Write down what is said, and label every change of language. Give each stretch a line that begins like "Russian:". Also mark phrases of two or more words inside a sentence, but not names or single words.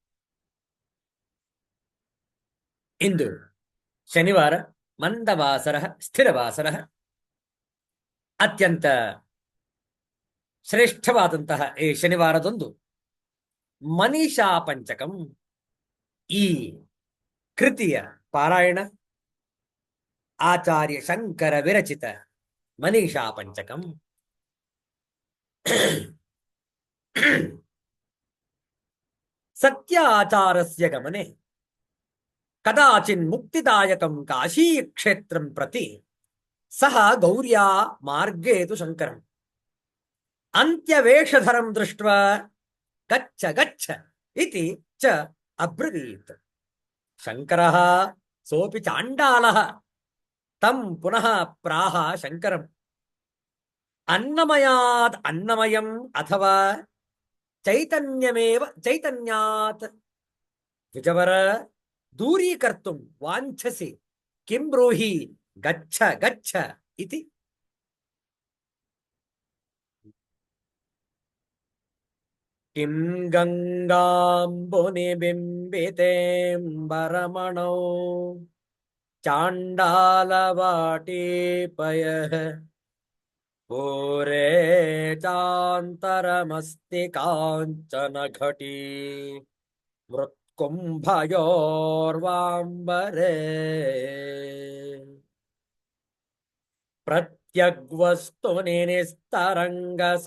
Kannada: ಇಂದು ಶನಿವಾರ ಮಂದವಾಸರ ಸ್ಥಿರವಾಸರ ಅತ್ಯಂತ ಶ್ರೇಷ್ಠವಾದಂತಹ ಈ ಶನಿವಾರದಂದು
Sanskrit: ಮನೀಷಾ ಪಂಚಕಂ
Kannada: ಈ ಕೃತಿಯ ಪಾರಾಯಣ
Sanskrit: ಆಚಾರ್ಯ ಶಂಕರ ವಿರಚಿತ ಮನೀಷಾ ಪಂಚಕಂ ಸತ್ಯ ಆಚಾರಸ್ಯ ಗಮನೆ ಕದಾಚಿನ್ ಮುಕ್ತಿದಾಯಕಂ ಕಾಶೀ ಕ್ಷೇತ್ರಂ ಪ್ರತಿ ಸಹ ಗೌರ್ಯಾ ಮಾರ್ಗೇತು ಶಂಕರಂ ಅಂತ್ಯವೇಷಧರಂ ದೃಷ್ಟ್ವಾ ಗಚ್ಚ ಗಚ್ಚ ಇತಿ ಚ ಅಬ್ರವೀತ್ ಶಂಕರಃ ಸೋಪಿ ಚಾಂಡಾಲಃ ತಂ ಪುನಃ ಪ್ರಾಹ ಶಂಕರಂ ಅನ್ನಮಯಾತ್ ಅನ್ನಮಯಂ ಅಥವಾ ಚೈತನ್ಯಮೇವ ಚೈತನ್ಯಾತ್ ವಿಜವರ ದೂರೀಕರ್ತುಂ ವಾಂಛಸಿ ಕಿಂ ಬ್ರೂಹಿ ಗಚ್ಚ ಗಚ್ಚ ಇತಿ ಕಿಂ ಗಂಗಾಂಬುನಿಬಿಂಬಿತೇಂಬರಮಣೌ ಚಾಂಡಾಲವಾಟೀಪಯಃ ಪೂರೇ ಚಾಂತರಮಸ್ತಿ ಕಾಂಚನ ಘಟೀ ಮೃತ್ಕುಂಭಯೋರ್ವಾಂಬರೇ ಪ್ರತ್ಯಗ್ವಸ್ತುನಿ ನಿಸ್ತರಂಗ